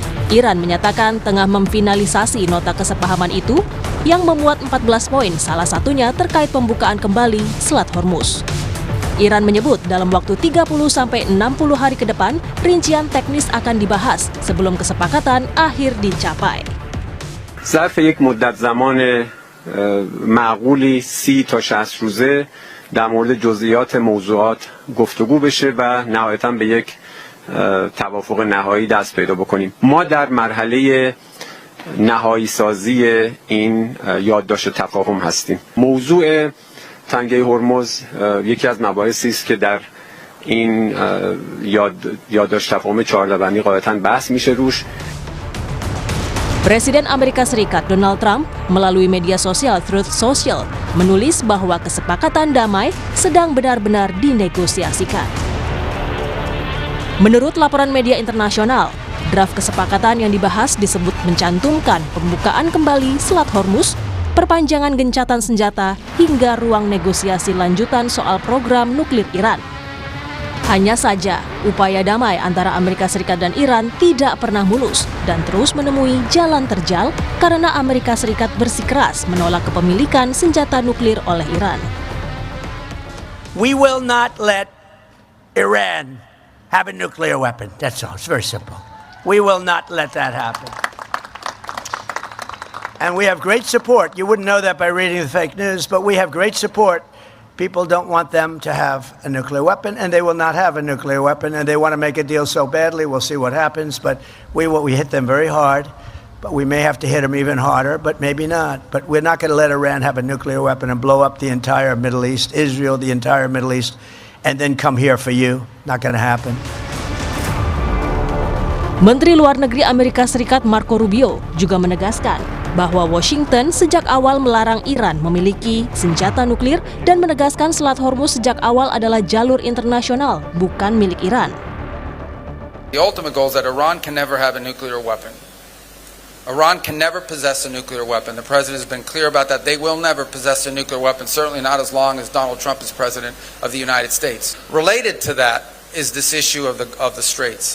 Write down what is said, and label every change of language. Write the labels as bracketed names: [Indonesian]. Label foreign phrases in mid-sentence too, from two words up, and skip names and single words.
[Indonesian] Iran menyatakan tengah memfinalisasi nota kesepahaman itu yang memuat 14 poin, salah satunya terkait pembukaan kembali Selat Hormuz. Iran menyebut dalam waktu 30-60 hari ke depan, rincian teknis akan dibahas sebelum kesepakatan akhir dicapai. [Persian] ظرف یک مدت زمان معقولی 30 تا 60 روزه در مورد جزئیات موضوعات گفتگو بشه و نهایتاً به یک توافق نهایی دست پیدا بکنیم. ما در مرحله نهایی سازی این یادداشت تفاهم هستیم. موضوع تنگه هرمز یکی از مباحثی است که در این یادداشت تفاهم 14 بندی غالباً بحث میشه روش. [Indonesian] Presiden Amerika Serikat Donald Trump melalui media sosial Truth Social menulis bahwa kesepakatan damai sedang benar-benar dinegosiasikan. Menurut laporan media internasional, draft kesepakatan yang dibahas disebut mencantumkan pembukaan kembali Selat Hormuz, perpanjangan gencatan senjata, hingga ruang negosiasi lanjutan soal program nuklir Iran. Hanya saja, upaya damai antara Amerika Serikat dan Iran tidak pernah mulus dan terus menemui jalan terjal karena Amerika Serikat bersikeras menolak kepemilikan senjata nuklir oleh Iran. [English] We will not let Iran have a nuclear weapon. That's all. It's very simple. We will not let that happen. And we have great support. You wouldn't know that by reading the fake news, but we have great support. People don't want them to have a nuclear weapon, and they will not have a nuclear weapon, and they want to make a deal so badly. We'll see what happens, but we hit them very hard, but we may have to hit them even harder, but maybe not. But we're not going to let Iran have a nuclear weapon and blow up the entire Middle East, Israel, the entire Middle East, and then come here for you. Not going to happen. [Indonesian] Menteri Luar Negeri Amerika Serikat Marco Rubio juga menegaskan bahwa Washington sejak awal melarang Iran memiliki senjata nuklir dan menegaskan Selat Hormuz sejak awal adalah jalur internasional, bukan milik Iran. [English] The ultimate goal is that Iran can never have a nuclear weapon. Iran can never possess a nuclear weapon. The president has been clear about that. They will never possess a nuclear weapon, certainly not as long as Donald Trump is president of the United States. Related to that is this issue of the Straits.